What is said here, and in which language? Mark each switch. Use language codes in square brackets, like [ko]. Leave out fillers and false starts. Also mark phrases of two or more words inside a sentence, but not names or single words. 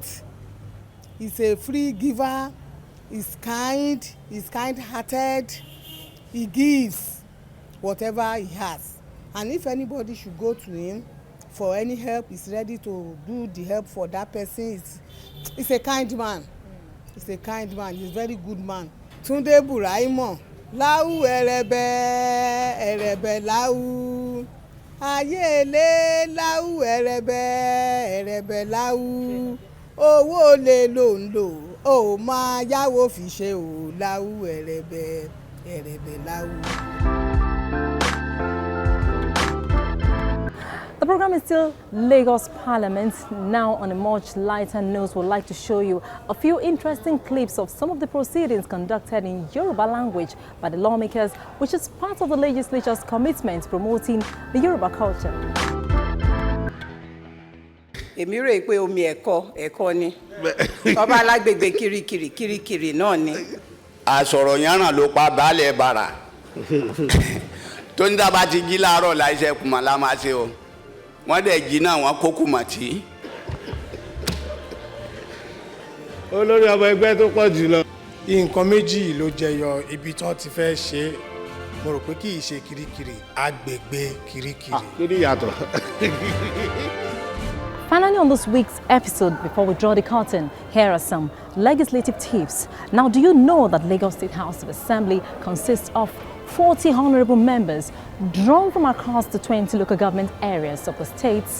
[en] He's a free giver. He's kind. He's kind-hearted. He gives whatever he has. And if anybody should go to him for any help, he's ready to do the help for that person. He's a kind man. He's a kind man. He's a very good man. [yo] Tunde Braimoh. Lau erebe, erebe lau. Ayele lau erebe, erebe lau. Owó lè lò ń lò, ó máa yáwó fi ṣe o. Lau erebe, erebe lau. [en] The program is still Lagos Parliament. Now, on a much lighter note, we'd like to show you a few interesting clips of some of the proceedings conducted in Yoruba language by the lawmakers, which is part of the legislature's commitment to promoting the Yoruba culture. [yo] Èmi rò pé omi ẹ̀kọ́ ni. Ọba alágbègbè kirikiri náà ni. Àsọ̀rọ̀ yánràn ló pa baálẹ̀ bàrà. Tó ń dábàá ti jí láàárọ̀ láìṣẹ́ kùmà la máa ṣe o. Wọ́n dẹ̀ jí náà wọ́n kó kùmà tí. Olórí ọmọ ẹgbẹ́ tó pọ̀ jù lọ. Nǹkan méjì ló jẹyọ ibi tí wọ́n ti fẹ́ ṣe. Mo rò pé kì í ṣe kirikiri, agbègbè kirikiri. Kí ni ìyàtọ̀? [en] Finally, on this week's episode, before we draw the curtain, here are some legislative tips. Now, do you know that Lagos State House of Assembly consists of 40 honorable members drawn from across the 20 local government areas of the states?